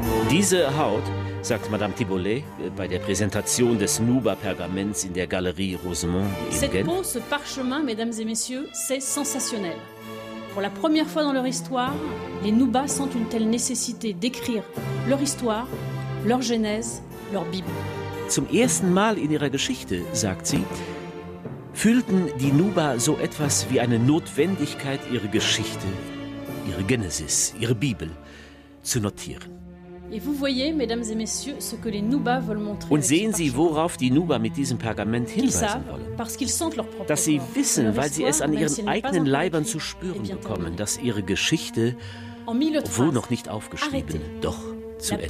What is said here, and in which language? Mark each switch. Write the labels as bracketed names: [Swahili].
[German] Diese Haut, sagt Madame Thibollet bei der Präsentation des Nuba-Pergaments in der Galerie Rosemont in [French] Cette [German] Genf. [French] Peau, ce parchemin, mesdames et messieurs, c'est sensationnel. Pour la première fois dans leur histoire, les Nubas sentent une telle nécessité d'écrire leur histoire, leur Genèse, leur Bible. [German] Zum ersten Mal in ihrer Geschichte, sagt sie, fühlten die Nuba so etwas wie eine Notwendigkeit, ihre Geschichte, ihre Genesis, ihre Bibel zu notieren. [French] Et vous voyez, mesdames et messieurs, ce que les Nuba veulent montrer. [German] Und sehen Sie, worauf die Nuba mit diesem Pergament hinweisen wollen. [French] Parce qu'ils sentent leur propre. [German] Dass sie wissen, weil sie es an ihren eigenen Leibern zu spüren bekommen, dass ihre Geschichte, obwohl noch nicht aufgeschrieben, doch zu Ende ist.